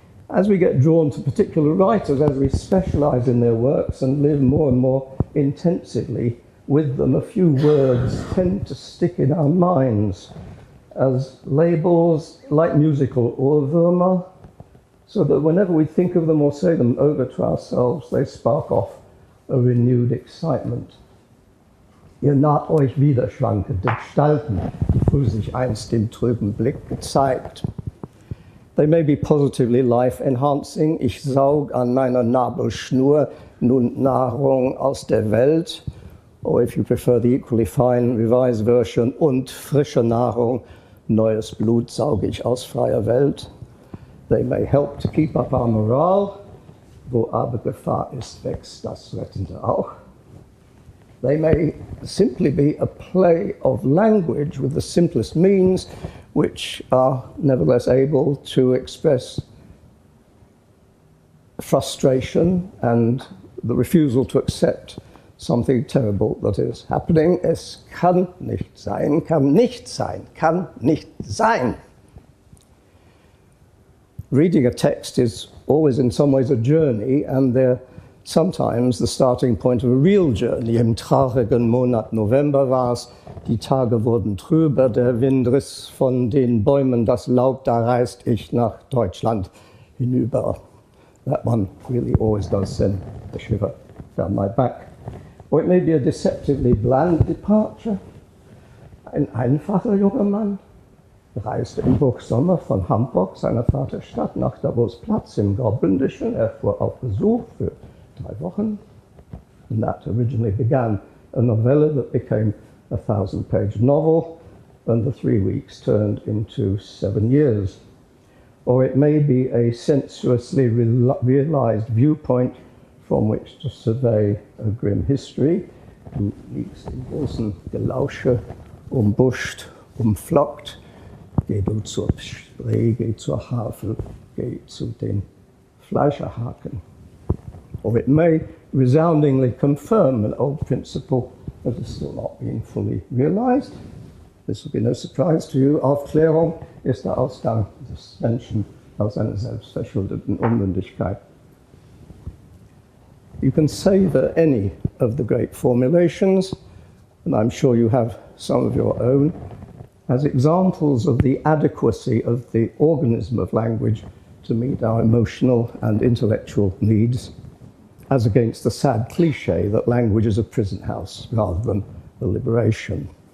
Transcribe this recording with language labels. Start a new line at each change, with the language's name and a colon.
English: As we get drawn to particular writers, as we specialize in their works and live more and more intensively with them, a few words tend to stick in our minds as labels, like musical Ohrwürmer, so that whenever we think of them or say them over to ourselves, they spark off a renewed excitement.
German: Ihr naht euch widerschwankende Gestalten, die früh sich einst im trüben Blick gezeigt.
English: They may be positively life-enhancing.
German: Ich saug an meiner Nabelschnur nun Nahrung aus der Welt.
English: Or if you prefer the equally fine revised version,
German: und frische Nahrung, neues Blut sauge ich aus freier Welt.
English: They may help to keep up our morale.
German: Wo aber Gefahr ist, wächst das Rettende auch.
English: They may simply be a play of language with the simplest means, which are nevertheless able to express frustration and the refusal to accept something terrible that is happening.
German: Es kann nicht sein, kann nicht sein, kann nicht sein.
English: Reading a text is always in some ways a journey, and they're sometimes the starting point of a real journey.
German: Im traurigen Monat November war es, die Tage wurden trüber, der Wind riss von den Bäumen das Laub, da reist ich nach Deutschland hinüber.
English: That one really always does send a shiver down my back. Or it may be a deceptively bland departure.
German: Ein einfacher junger Mann reiste im Hochsommer von Hamburg, seiner Vaterstadt, nach Davos-Platz im Graubündischen. Er fuhr auf Besuch für 3 Wochen.
English: And that originally began a novella that became a 1,000-page novel, and the 3 weeks turned into 7 years. Or it may be a sensuously realized viewpoint from which to survey a grim history.
German: Du liegst im großen Gelausche, umbuscht, umflockt. Geh du zur Spree, geh zur Havel, geh zu den Fleischerhaken.
English: Or it may resoundingly confirm an old principle that has still not been fully realized. This will be no surprise to you.
German: Aufklärung ist der Ausgang des Menschen aus einer selbstverschuldeten Unmündigkeit.
English: You can savor any of the great formulations, and I'm sure you have some of your own, as examples of the adequacy of the organism of language to meet our emotional and intellectual needs, as against the sad cliché that language is a prison house rather than a liberation.